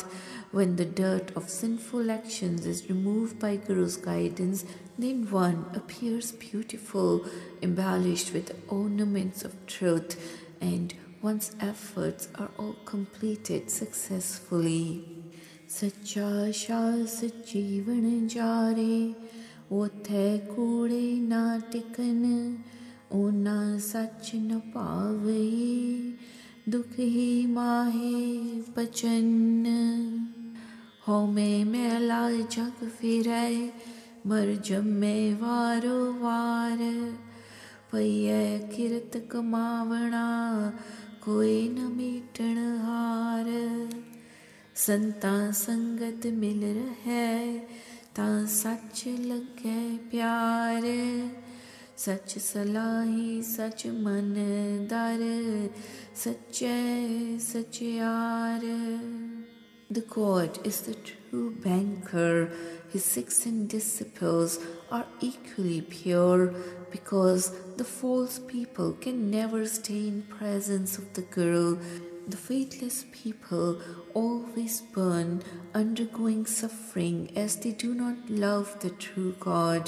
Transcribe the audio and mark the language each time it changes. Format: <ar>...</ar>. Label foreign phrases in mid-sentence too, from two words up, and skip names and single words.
<en>When the dirt of sinful actions is removed by Guru's guidance, then one appears beautiful, embellished with ornaments of truth, and one's efforts are all completed successfully.</en> <pa>ਸੱਚਾ ਸ਼ਾਸ ਜੀਵਨ ਜਾਰੇ, ਓਥੇ ਕੂੜੇ ਨਾ ਟਿਕਣ, ਓਨਾ ਸੱਚ ਨਾ ਪਾਵੇ, ਦੁਖ ਹੀ ਮਾਹੇ ਬਚਨ ਹਉਮੈ ਮੈਲਾ ਜਗ ਫਿਰੈ ਮਰ ਜੰਮੇ ਵਾਰੋ ਵਾਰ ਪਇਐ ਕਿਰਤ ਕਮਾਵਣਾ ਕੋਈ ਨ ਮੀਟਣ ਹਾਰ ਸੰਤਾਂ ਸੰਗਤ ਮਿਲ ਰਹੈ ਤਾਂ ਸਚ ਲਗੈ ਪਿਆਰ ਸਚ ਸਲਾਹੀ ਸਚ ਮਨ ਦਰ ਸੱਚੈ ਸਚਿਆਰ</pa> <en>The God is the true banker. His 16 disciples are equally pure because the false people can never stay in presence of the Guru. The faithless people always burn, undergoing suffering as they do not love the true God.</en>